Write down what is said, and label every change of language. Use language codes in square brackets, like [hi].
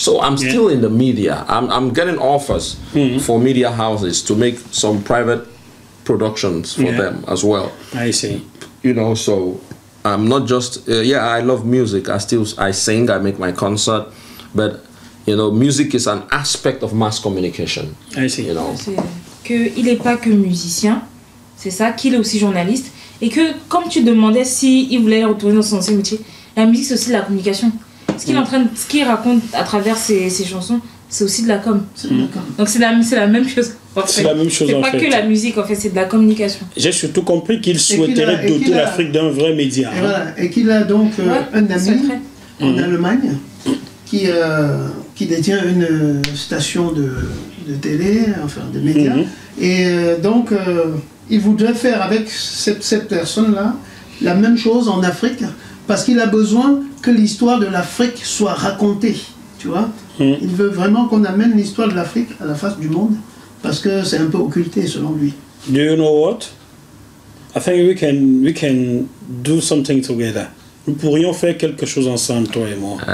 [en] So I'm still in the media. I'm getting offers for media houses to make some private productions for them as well. I see. You know, so I'm not just yeah, I love music. I sing, I make my concert, but you know, music is an aspect of mass communication. I see. You know. [fr] Il n'est pas que musicien, c'est ça, qu'il est aussi journaliste, et que comme tu demandais s'il voulait retourner dans son ancien métier, la musique c'est aussi de la communication. Ce qu'il raconte à travers ses chansons, c'est aussi de la com. Donc c'est la même chose. C'est la même chose en fait. C'est pas que la musique en fait, c'est de la communication. J'ai surtout compris qu'il souhaiterait doter l'Afrique d'un vrai média. Et, voilà, et qu'il a donc un ami en Allemagne qui détient une station de télé, enfin de médias. Et donc il voudrait faire avec cette personne-là la même chose en Afrique, parce qu'il a besoin que l'histoire de l'Afrique soit racontée, tu vois. Il veut vraiment qu'on amène l'histoire de l'Afrique à la face du monde, parce que c'est un peu occulté selon lui. [en] Do you know what? I think we can do something together. [fr] Nous pourrions faire quelque chose ensemble, toi et moi.